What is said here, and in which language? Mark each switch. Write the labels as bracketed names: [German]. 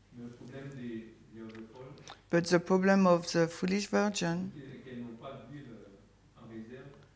[French] Mais le problème des vierges folles, [English] But the problem of the foolish virgin, [French] c'est qu'elles n'ont pas d'huile en réserve,